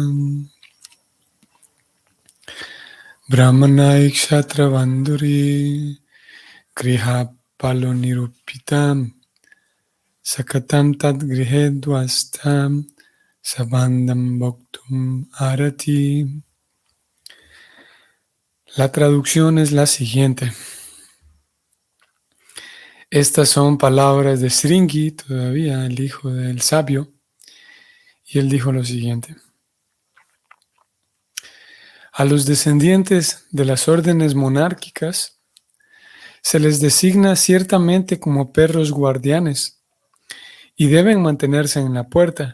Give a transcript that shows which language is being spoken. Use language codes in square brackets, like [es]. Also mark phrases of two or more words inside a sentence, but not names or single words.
[sa] Brahmanai Kshatra Bandhuri Griha Palonirupitam Sakatam Tad Grihedvastam Sabandam Bhaktum Arati. [es] La traducción es la siguiente. Estas son palabras de Sringi, todavía el hijo del sabio, y él dijo lo siguiente. A los descendientes de las órdenes monárquicas se les designa ciertamente como perros guardianes y deben mantenerse en la puerta.